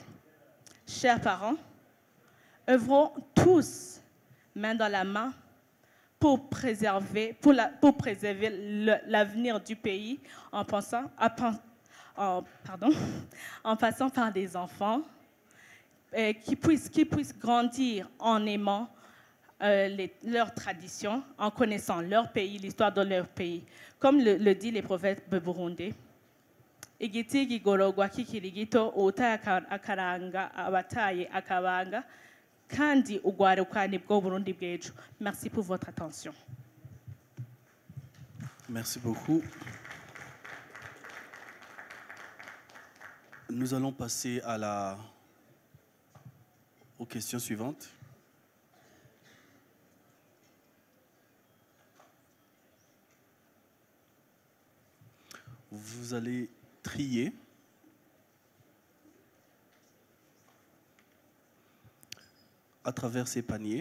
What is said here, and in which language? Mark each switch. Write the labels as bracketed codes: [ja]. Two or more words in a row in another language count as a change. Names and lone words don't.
[fr] Chers parents, œuvrons tous main dans la main pour préserver l'avenir du pays en passant par des enfants qui puissent grandir en aimant leurs traditions, en connaissant leur pays, l'histoire de leur pays. Comme le dit les prophètes burundais, [rn] igiti gigorogwa kikirigito uta akaranga abataye akabanga kandi ugwaruka nibwo Burundi bw'ejo. [fr] Merci pour votre attention. Merci beaucoup. Nous allons passer aux questions suivantes. Vous allez trier à travers ces paniers.